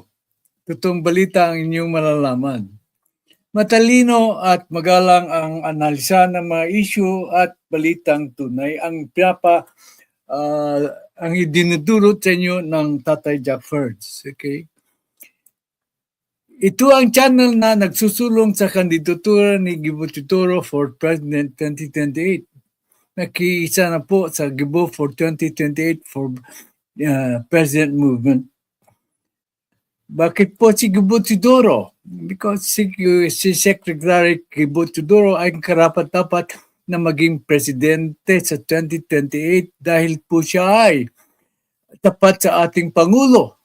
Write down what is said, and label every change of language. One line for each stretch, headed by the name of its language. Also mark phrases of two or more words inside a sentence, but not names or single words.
Filipino: Totoong balita ang inyong malalaman. Matalino at magalang ang analisa ng mga issue at balitang tunay ang ang idinudulot sa inyo ng Tatay Jack Fprrd. Okay? Ito ang channel na nagsusulong sa kandidatura ni GIBO TODORO
English: for President
Filipino: 2028. Nakiisa na po sa GIBO for 2028 for President Movement. Bakit po si GIBO TODORO? Because si Secretary GIBO TODORO ay karapat-dapat na maging presidente sa 2028 dahil po siya ay tapat sa ating Pangulo.